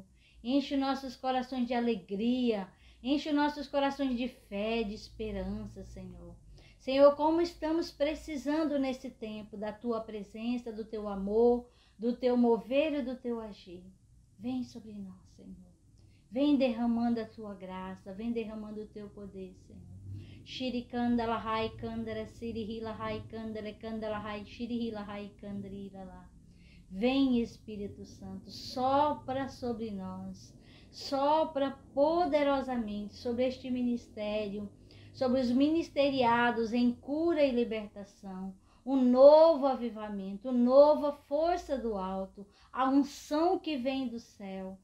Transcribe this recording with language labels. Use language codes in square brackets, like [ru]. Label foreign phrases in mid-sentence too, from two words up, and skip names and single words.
[pt] Enche nossos corações de alegria, enche nossos corações de fé, de esperança, Senhor. Senhor, como estamos precisando nesse tempo da tua presença, do teu amor, do teu mover e do teu agir. Vem sobre nós, Senhor. Vem derramando a tua graça, vem derramando o teu poder, Senhor. Shirikandala hai kandara sirihila hai kandara kandala hai shirihila hai kandarila lá. Vem, Espírito Santo, sopra sobre nós, sopra poderosamente sobre este ministério, sobre os ministeriados em cura e libertação, um novo avivamento, uma nova força do alto, a unção que vem do céu.